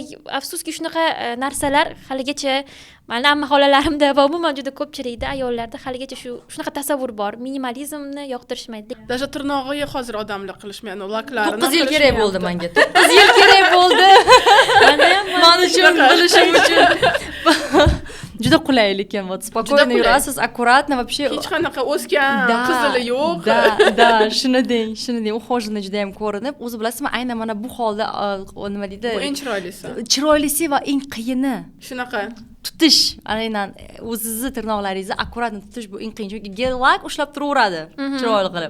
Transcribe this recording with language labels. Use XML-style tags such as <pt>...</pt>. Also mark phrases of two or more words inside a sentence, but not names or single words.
<uz>Afsuski shunaqa narsalar haligacha meni amma xolalarimda va umuman juda ko'pchilikda ayollarda haligacha shunaqa tasavvur bor. Minimalizmni yoqtirishmaydi. Даже tirnog'iga hozir odamlar qilishmaydi, laklarini. 9 yil kerak bo'ldi menga. 9 yil kerak bo'ldi. Men uchun bilishim uchun. Juda qulay lekin,</uz> <ru>вот спокойно yurasiz, akkuratно, вообще.</ru> <uz>Hech qanaqa o'sgan, qizili yo'q. Da, shuni deng. Ухоженный juda ham ko'rinib, o'zi bilasizmi, aynan mana bu holda nima deydi? Bu eng chiroylisi. Chiroylisi va eng qiyini. Shunaqa. Tutish, aynan o'zingizni tirnoqlaringizni akkuratni tutish bu eng qiyin, chunki gel-lak ushlab turaveradi chiroyli qilib.</uz>